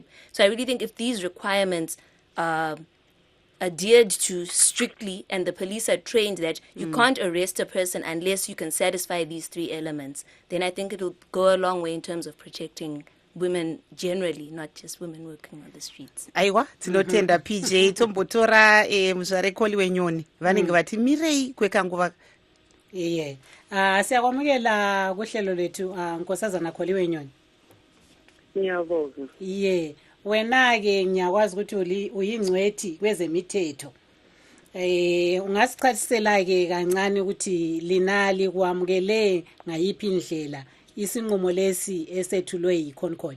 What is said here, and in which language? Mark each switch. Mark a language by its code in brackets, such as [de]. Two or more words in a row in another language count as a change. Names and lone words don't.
[en] So I really think if these requirements are adhered to strictly, and the police are trained that you can't arrest a person unless you can satisfy these three elements, then I think it'll go a long way in terms of protecting women generally, not just women working on the streets. [sn] Aiwa, tinotenda PJ tombotora muzvarekoli wenyoni vanenge vati mirei kwekanguva. Iye. [nd] Siyakwamukela kuhlelo lethu Nkosazana Kholi wenyoni. Ngiyabonga. Iye. Wena-ke ngiyakwazi ukuthi uyingcwethi kwezemithetho. Ungasichasisela-ke kancane ukuthi linali kwamukele ngayiphi indlela isinqumo lesi esethulwe yiConcord?